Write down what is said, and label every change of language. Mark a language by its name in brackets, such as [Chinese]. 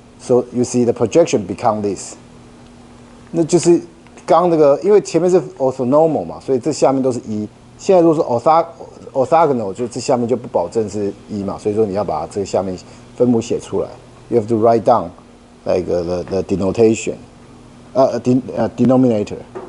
[English] So you see the projection become this. [Chinese] 那就是刚那个，因为前面是 orthonormal 嘛，所以这下面都是1。现在如果是 orthogonal， 就这下面就不保证是1嘛，所以说你要把这个下面分母写出来。 [English] You have to write down like the denotation, denominators.